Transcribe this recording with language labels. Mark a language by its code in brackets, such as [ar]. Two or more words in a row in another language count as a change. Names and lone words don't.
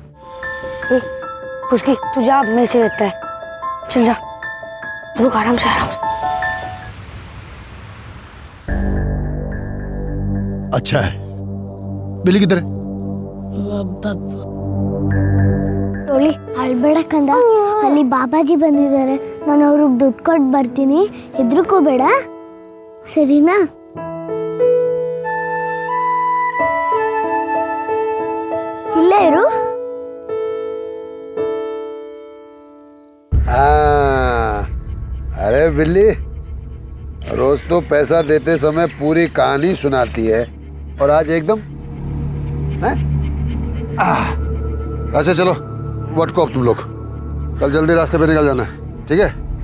[hi] उसकी तू जा, मैं से देखता है। चल जा, रुक आराम से आराम से। अच्छा है, बिल्ली किधर है? [kn] टोली ಅಳ್ಬೇಡ ಕಂದ, ಅಲ್ಲಿ ಬಾಬಾಜಿ ಬಂದಿದ್ದಾರೆ, ನಾನು ಅವ್ರಿಗೆ ದುಡ್ಡು ಕೊಟ್ಟು ಬರ್ತೀನಿ, ಹೆದರ್ಕೋಬೇಡ ಸರಿನಾ? ಇಲ್ಲೇ ಇರು. [hi] अरे बिल्ली रोज तो पैसा देते समय पूरी कहानी सुनाती है और आज एकदम हैं? अच्छा चलो व्हाट को अब तुम लोग कल जल्दी रास्ते पे निकल जाना है, ठीक है?